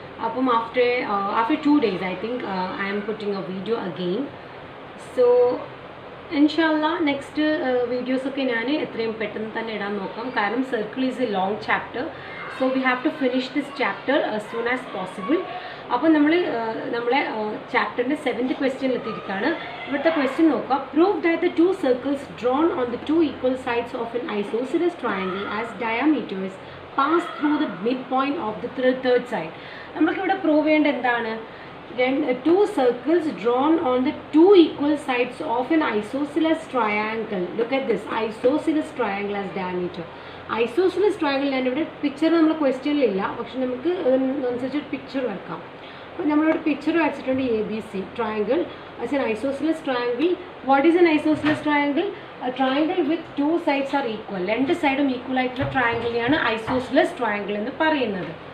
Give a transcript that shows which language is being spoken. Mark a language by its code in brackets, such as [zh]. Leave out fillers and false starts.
[en] After 2 days, I think I am putting a video again. So, inshallah, next videos okay [ml] nane etrayum pettannu thanne idan nokkam karanam [en] circle is a long chapter, so we have to finish this chapter as soon as possible. [ml] അപ്പോൾ നമ്മളെ ചാപ്റ്ററിൻ്റെ 7th question എത്തിയിരിക്കുകയാണ്. ഇവിടുത്തെ question നോക്കാം. [en] Prove that the two circles drawn on the two equal sides of an isosceles triangle as diameters pass through the mid point of the third side. [ml] നമുക്കിവിടെ prove ചെയ്യേണ്ട എന്താണ്? [en] Two circles drawn on the two equal sides of an isosceles triangle. Look at this, isosceles triangle as diameter. [ml] Isosceles triangle ഞാൻ ഇവിടെ picture നമ്മൾ ക്വസ്റ്റ്യനിലില്ല, പക്ഷെ നമുക്ക് അതിനനുസരിച്ചൊരു picture വരക്കാം. അപ്പോൾ നമ്മളൊരു പിക്ചർ വരച്ചിട്ടുണ്ട് [en] ABC triangle as an isosceles triangle. What is an isosceles triangle? A triangle with two sides are equal. [ml] രണ്ട് സൈഡും ഈക്വൽ ആയിട്ടുള്ള ട്രയാങ്കിളിനെയാണ് isosceles triangle എന്ന് പറയുന്നത്.